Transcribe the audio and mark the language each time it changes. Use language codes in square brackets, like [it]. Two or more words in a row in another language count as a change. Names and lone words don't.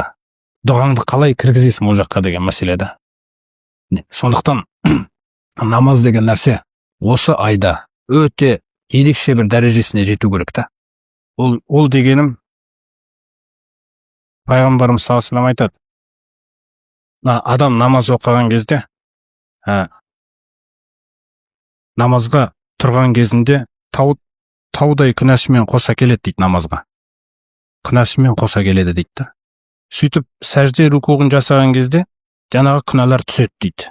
[kk] Дұғаңды қалай кіргізесің о жаққа деген мәселеде. Сондықтан намаз деген нәрсе осы айда өте ерекше бір дәрежесіне жету керек та. Ол дегенім пайғамбарымыз [ar] صلى الله عليه وسلم [kk] айтады. Адам намаз оқыған кезде, намазға тұрған кезінде таудай күнәсімен қоса келеді дейді намазға. Күнәсімен қоса келеді дейді да. Сөйтіп сәжде рукуғын жасаған кезде жаңағы күнәлар түседі дейді.